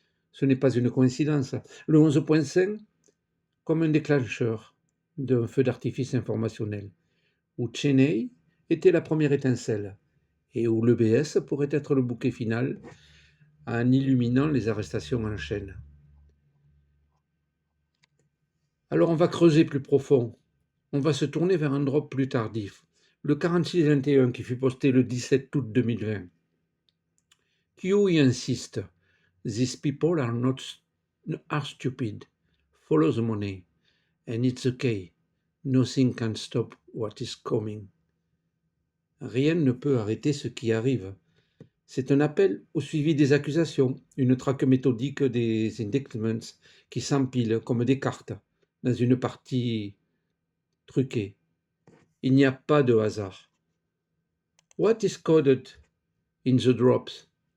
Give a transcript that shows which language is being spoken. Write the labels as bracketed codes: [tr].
[fr] Ce n'est pas une coïncidence. Le 11.5 comme un déclencheur d'un feu d'artifice informationnel, où Cheney était la première étincelle, et où l'EBS pourrait être le bouquet final en illuminant les arrestations en chaîne. Alors on va creuser plus profond, on va se tourner vers un drop plus tardif, le 4621 qui fut posté le 17 août 2020. Q y insiste, [en] these people are stupid, follow the money, and it's okay, nothing can stop what is coming. [fr] Rien ne peut arrêter ce qui arrive. C'est un appel au suivi des accusations, une traque méthodique des indictments qui s'empilent comme des cartes dans une partie truquée. Il n'y a pas de hasard. [en] What is coded in the drops?